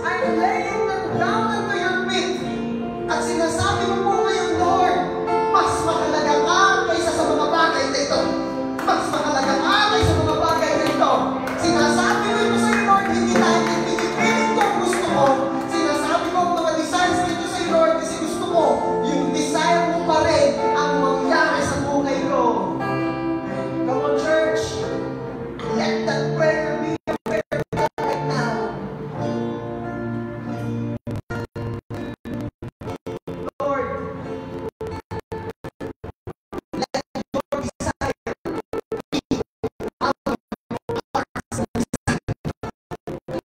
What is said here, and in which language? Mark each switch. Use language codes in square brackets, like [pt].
[en] I'm laying them down unto your feet. [tl] At sinasabi mo po ngayon, Lord, mas mahalaga ka kaysa sa mga bagay na ito. Mas mahalaga ka kaysa sa mga bagay na ito. Sinasabi mo ito sa iyo, Lord, hindi dahil pinipilit ko ang gusto mo. Sinasabi mo ang mga desires ko ito sa iyo, Lord, kasi gusto mo, yung desire mo pa rin ang mangyari sa buhay ko. [en] Come on, church. Let that prayer be a prayer right now. Lord, let your desire be our heart's desire.